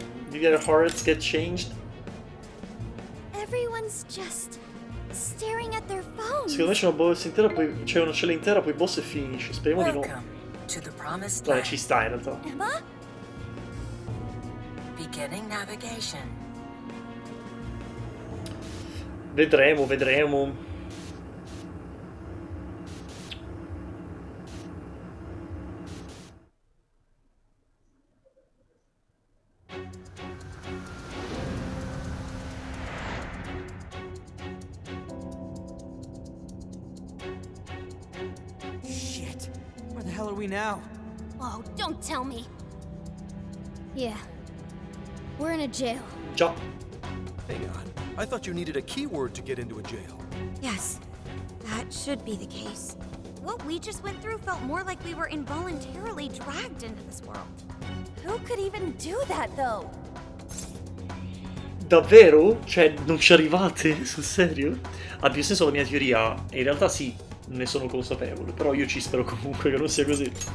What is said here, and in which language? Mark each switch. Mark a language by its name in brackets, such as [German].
[English] Did their hearts get changed? Everyone's just staring at their phones. [Italian] Secondo me c'è una boss intera, poi c'è una cella intera, poi boss e finisce. Speriamo di no. Vabbè, ci sta in realtà. [English] Emma? Beginning navigation. [Italian] Vedremo. [English] Shit. Where the hell are we now? Oh, don't tell me. Yeah. We're in a jail. [Italian] Già. [English] Hang on. I thought you needed a keyword to get into a jail. Yes, that should be the case. What we just went through felt more like we were involuntarily dragged into this world. Who could even do that, though? [Italian] Davvero? Cioè, non ci arrivate? Sul serio? Ha più senso la mia teoria. In realtà sì, ne sono consapevole. Però io ci spero comunque che non sia così.